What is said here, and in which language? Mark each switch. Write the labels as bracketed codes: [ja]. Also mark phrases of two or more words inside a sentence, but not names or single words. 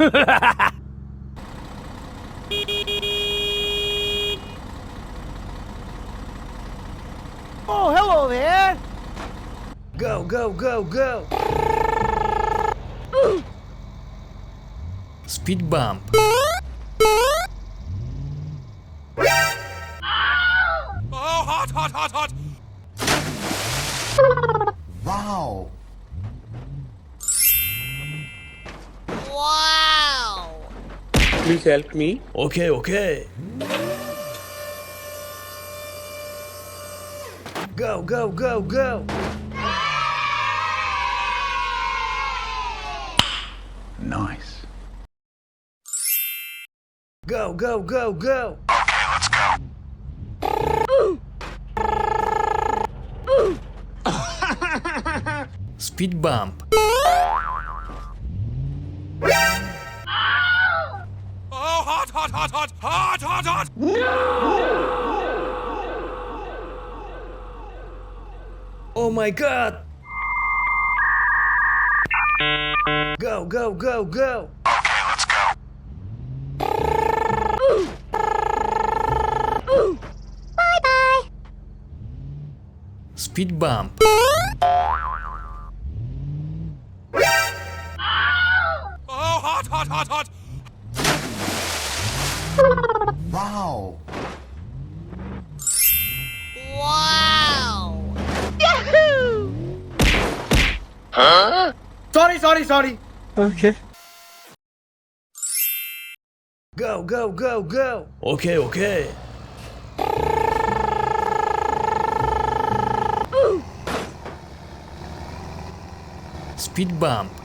[en] Oh, hello there! Go, go, go, go! Speed bump. Oh, hot, hot, hot, hot! Wow! Wow! Please help me. Okay, okay. Go, go, go, go! Nice. Go, go, go, go! Okay, let's go. Speed bump. Oh, hot, hot, hot, hot, hot, hot, hot! Oh my god! Go, go, go, go! Okay, let's go. Bye-bye! Speed bump. Oh, hot, hot, hot, hot! Wow! Wow! Yahoo! Sorry. Okay. Go, go, go, go! Okay, okay. Speed bump.